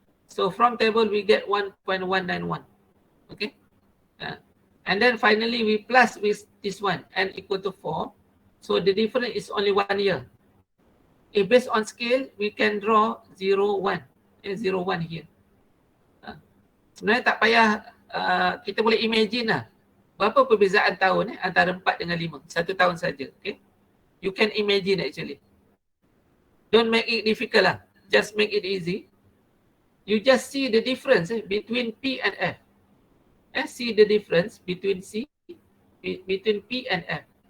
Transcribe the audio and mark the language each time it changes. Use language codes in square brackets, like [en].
[en] So from table we get 1.191. Okay. And then finally we plus with this one and equal to 4. So the difference is only 1 year. If based on scale, we can draw 0, 1. 0, 1 here. [ms] Sebenarnya tak payah, kita boleh imagine lah. Berapa perbezaan tahun antara 4 dengan 5. 1 tahun saja. Okay? [en] You can imagine actually. Don't make it difficult lah. Just make it easy. You just see the difference between P and F. See the difference between P and F.